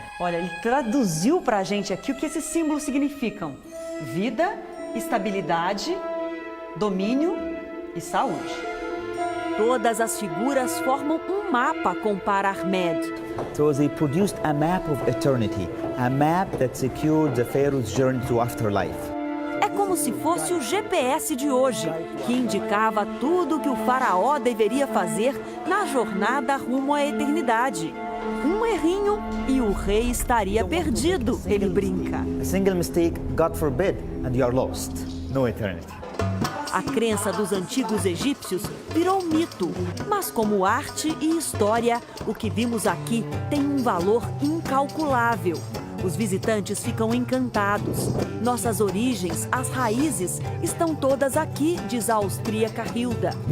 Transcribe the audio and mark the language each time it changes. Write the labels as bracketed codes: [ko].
[pt] Olha, ele traduziu para a gente aqui o que esses símbolos significam. Vida, estabilidade, domínio e saúde. Todas as figuras formam um mapa, compara Ahmed. [en] So they produced a map of eternity, a map that secured the pharaoh's journey to afterlife. [pt] É como se fosse o GPS de hoje, que indicava tudo o que o faraó deveria fazer na jornada rumo à eternidade. Um errinho e o rei estaria perdido, ele brinca. [en] A single mistake, God forbid, and you are lost. No eternity. [pt] A crença dos antigos egípcios virou mito, mas como arte e história, o que vimos aqui tem um valor incalculável. Os visitantes ficam encantados. Nossas origens, as raízes, estão todas aqui, diz a austríaca Hilda.